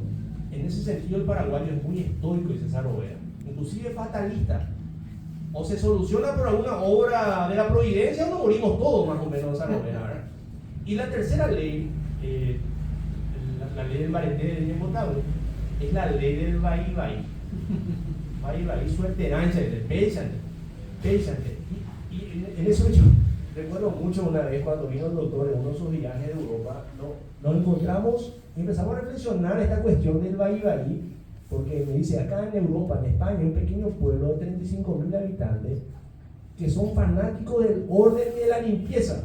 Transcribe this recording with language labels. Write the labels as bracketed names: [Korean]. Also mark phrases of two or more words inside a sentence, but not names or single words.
[Spanish] En ese sentido el paraguayo es muy estoico, dice César Lovera, inclusive fatalista. O se soluciona por alguna obra de la providencia o nos morimos todos, más o menos, César Lovera, ¿verdad? Y la tercera ley, la ley del barete del imputable, es la ley del vai-vai. [Guarani] Vai-vai, suerterancha, péchante. [Spanish] Y en eso yo recuerdo mucho una vez cuando vino el doctor en uno de sus viajes de Europa, nos encontramos y empezamos a reflexionar esta cuestión del vai-vai, porque me dice, acá en Europa, en España, un pequeño pueblo de 35.000 habitantes que son fanáticos del orden y de la limpieza.